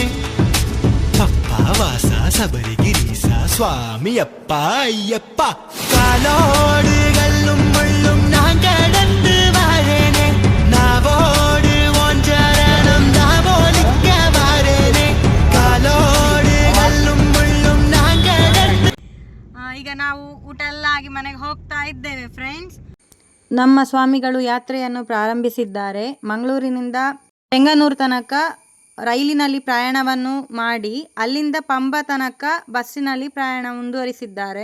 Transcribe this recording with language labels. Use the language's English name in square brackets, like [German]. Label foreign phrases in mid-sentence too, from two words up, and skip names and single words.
[Tamil] அப்பா வாசா சபரிகிரீசா சுவாமி அப்பா ஐயப்பா, காலோடு கல்லும் முள்ளும் நான் கடந்து வாழேனே, நாவோடு ஒன்றரணம் நாவோலிக்க வாரேனே, காலோடு கல்லும் ಮುಳ್ಳುಂ நான் கடந்து. [Kannada] ಈಗ ನಾವು ಊಟ ಎಲ್ಲ ಆಗಿ ಮನೆಗೆ ಹೋಗ್ತಾ ಇದ್ದೇವೆ ಫ್ರೆಂಡ್ಸ್. ನಮ್ಮ ಸ್ವಾಮಿಗಳು ಯಾತ್ರೆಯನ್ನು ಪ್ರಾರಂಭಿಸಿದ್ದಾರೆ. ಮಂಗಳೂರಿನಿಂದ ಚೆಂಗನೂರು ತನಕ ರೈಲಿನಲ್ಲಿ ಪ್ರಯಾಣವನ್ನು ಮಾಡಿ ಅಲ್ಲಿಂದ ಪಂಬ ತನಕ ಬಸ್ಸಿನಲ್ಲಿ ಪ್ರಯಾಣ ಮುಂದುವರಿಸಿದ್ದಾರೆ.